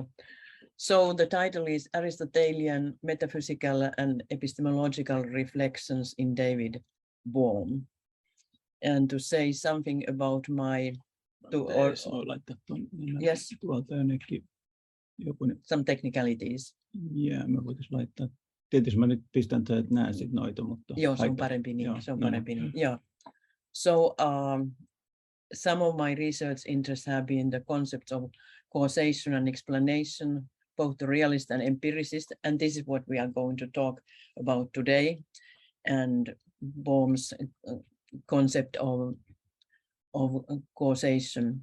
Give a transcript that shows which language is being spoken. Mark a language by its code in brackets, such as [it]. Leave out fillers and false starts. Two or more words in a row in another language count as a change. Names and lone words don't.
[en] So the title is Aristotelian Metaphysical and Epistemological Reflections in David Bohm. And to say something about my... Yes, some technicalities. Yeah, [fi] me voitaisiin laittaa. Tietysti mä nyt pistän tätä, että näen sit noita, mutta... Joo, se on parempi niin. Se on parempi niin. [en] Yeah. So some of my research interests have been the concepts of causation and explanation, both the realist and empiricist, and this is what we are going to talk about today, and Bohm's concept of causation.